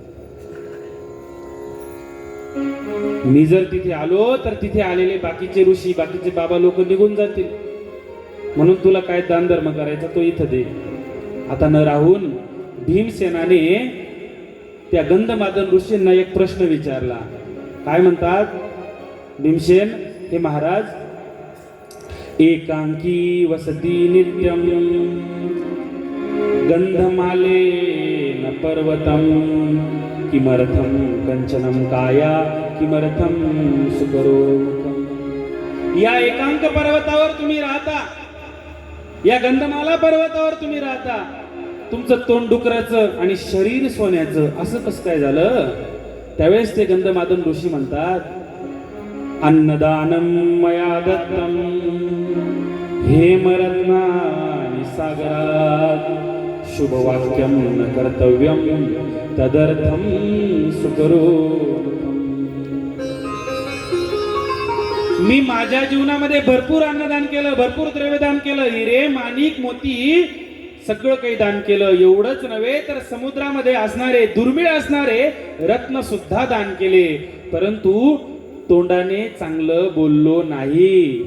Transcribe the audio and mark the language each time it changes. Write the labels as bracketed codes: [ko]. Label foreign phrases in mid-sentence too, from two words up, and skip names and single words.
[mr] मी जर तिथे आलो तर तिथे आलेले बाकीचे ऋषी, बाकीचे बाबा लोक निघून जातील, म्हणून तुला काय दानधर्म करायचा तो इथं दे. आता न राहून भीमसेनाने त्या गंधमादन ऋषींना एक प्रश्न विचारला. काय म्हणतात भीमसेन, हे महाराज, [sa] एकांकी वसती नित्यम गंधमालेन पर्वतम किमर्थम कंचनम काया किमर्थम सुकरो. [mr] या एकांक पर्वतावर तुम्ही राहता, या गंधमाला पर्वतावर तुम्ही राहता, तुमचं तोंड डुकराचं आणि शरीर सोन्याचं, असं कसं काय झालं? त्यावेळेस ते गंधमादन ऋषी म्हणतात, [sa] अन्नदानम मया दत्तम हेमरत्नानि सागरात शुभवाक्यम न कर्तव्यम तदर्थम सुकरो. [mr] मी माझ्या जीवनामध्ये भरपूर अन्नदान केलं, भरपूर द्रव्यदान केलं, हिरे माणिक मोती सगळं काही दान केलं. एवढंच नव्हे तर समुद्रामध्ये असणारे दुर्मिळ असणारे रत्न सुद्धा दान केले, परंतु तोंडाने चांगलं बोललो नाही.